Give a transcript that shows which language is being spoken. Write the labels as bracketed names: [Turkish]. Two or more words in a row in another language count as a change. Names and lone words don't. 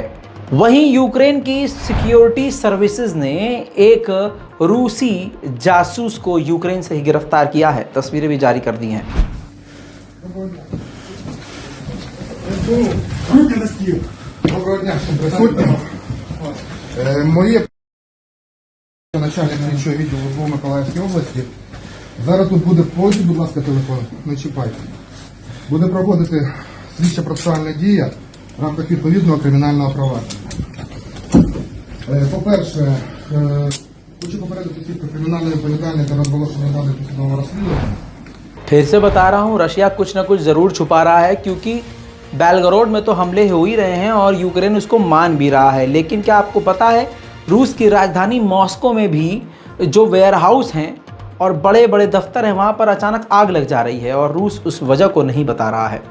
[Hindi] वहीं यूक्रेन की [English] security services [Hindi] ने एक रूसी जासूस को यूक्रेन से ही गिरफ्तार किया है। तस्वीरें भी जारी कर दी हैं। [Ukrainian] Начальник слідчого відділу СБУ Миколаївської області. Зараз тут буде, положіть, будь ласка, телефон, не чіпайте. Буде проводити слідчо-процесуальна дія в рамках відповідного кримінального провадження. По-перше, хочу попередити тільки кримінальної відповідальності та розголошення даних судового розслідування. [Hindi] फिर से बता रहा हूँ, रशिया कुछ ना कुछ ज़रूर छुपा रहा है, क्योंकि बेलगरोड में तो हमले हो ही रहे हैं और यूक्रेन उसको मान भी रहा है। लेकिन क्या आपको पता है, रूस की राजधानी मॉस्को में भी जो [English] ware house [Hindi] हैं और बड़े बड़े दफ्तर हैं, वहाँ पर अचानक आग लग जा रही है और रूस उस वजह को नहीं बता रहा है।